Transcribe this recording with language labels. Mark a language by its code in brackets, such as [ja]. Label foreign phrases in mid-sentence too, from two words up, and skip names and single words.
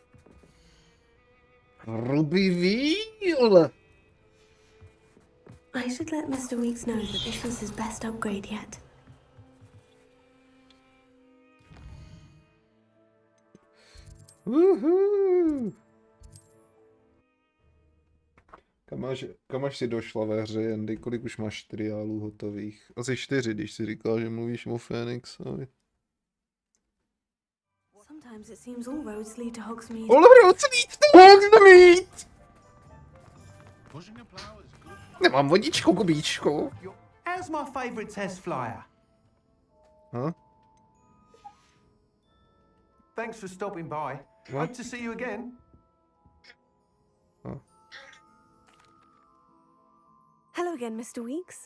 [en] Ruby Wheel! I should let Mr. Weeks know that this was his best upgrade yet. Woohoo! [cs] Kam až si došla ve hře, Andy? Kolik už máš triálů hotových? Asi 4, když si říkal, že mluvíš o Fénixovi. [en] Sometimes it seems all roads lead to Hogsmeade. All roads lead to Hogsmeade! [cs] Nemám vodičku, Kubíčku. [en] How's my favourite test flyer? Huh? Thanks for stopping by. What? Hope to see you again. Huh? Hello again, Mr. Weeks.